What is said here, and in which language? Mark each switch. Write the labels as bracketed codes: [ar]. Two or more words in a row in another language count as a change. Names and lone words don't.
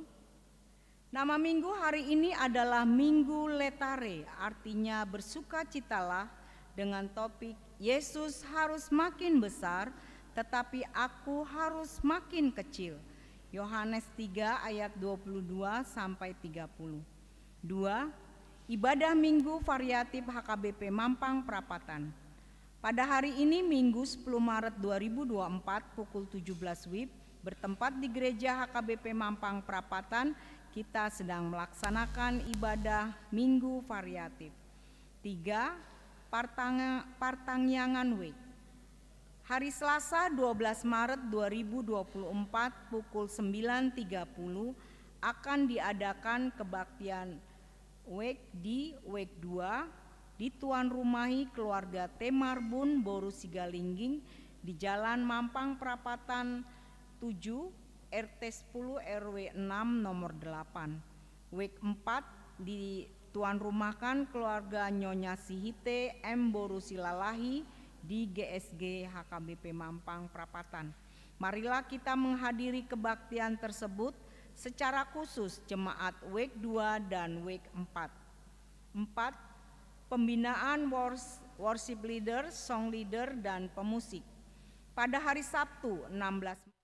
[id] Nama minggu hari ini adalah Minggu Letare, artinya bersukacitalah, dengan topik Yesus harus makin besar tetapi aku harus makin kecil. Yohanes 3 ayat 22 sampai 30. 2. Ibadah Minggu Variatif HKBP Mampang Prapatan. Pada hari ini Minggu 10 Maret 2024 pukul 17 WIB bertempat di Gereja HKBP Mampang Prapatan, kita sedang melaksanakan ibadah Minggu Variatif. 3. Partangyangan Week. Hari Selasa 12 Maret 2024 pukul 9.30 akan diadakan kebaktian Wek di Wek 2 di Tuan Rumahi Keluarga Temarbun Boru Sigalingging di Jalan Mampang Prapatan 7 RT 10 RW 6 nomor 8. Wek 4 di Tuan Rumahkan Keluarga Nyonya Sihite M Boru Silalahi di GSG HKBP Mampang Prapatan. Marilah kita menghadiri kebaktian tersebut secara khusus jemaat Week 2 dan Week 4. 4. Pembinaan [en] worship leader, song leader, [id] dan pemusik. Pada hari Sabtu 16